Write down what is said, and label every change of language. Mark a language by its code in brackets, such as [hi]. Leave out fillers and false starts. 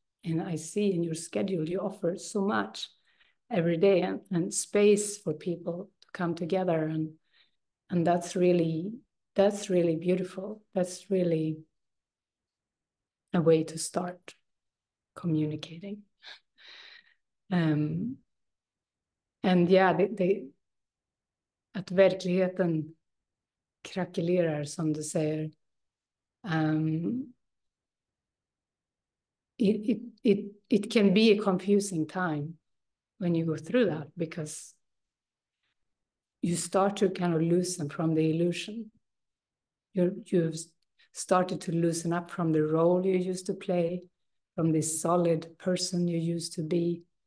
[en] And I see in your schedule, you offer so much every day and space for people to come together. And that's really beautiful. That's really a way to start communicating. And yeah, [sv] att verkligheten krackelerar, som du säger. [en] It can be a confusing time when you go through that, because you start to kind of loosen from the illusion. You've started to loosen up from the role you used to play, from this solid person you used to be.